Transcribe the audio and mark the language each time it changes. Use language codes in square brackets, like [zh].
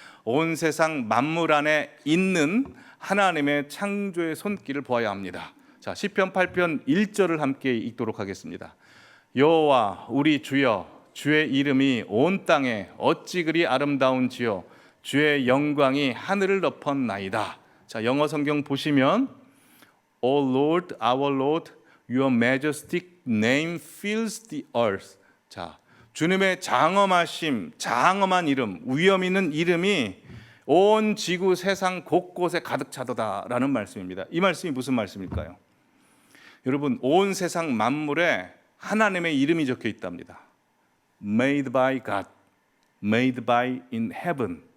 [ko] 온 세상 만물 안에 있는 하나님의 창조의 손길을 보아야 합니다. 자, 시편 8편 1절을 함께 읽도록 하겠습니다. 여호와 우리 주여, 주의 이름이 온 땅에 어찌 그리 아름다운지요, 주의 영광이 하늘을 덮었나이다. 자, 영어 성경 보시면 [en] O Lord, our Lord, your majestic name fills the earth. [ko] 자, 주님의 장엄하심, 장엄한 이름, 위엄 있는 이름이 온 지구 세상 곳곳에 가득 차도다라는 말씀입니다. 이 말씀이 무슨 말씀일까요? 여러분, 온 세상 만물에 하나님의 이름이 적혀 있답니다. [en] Made by God, made by in heaven.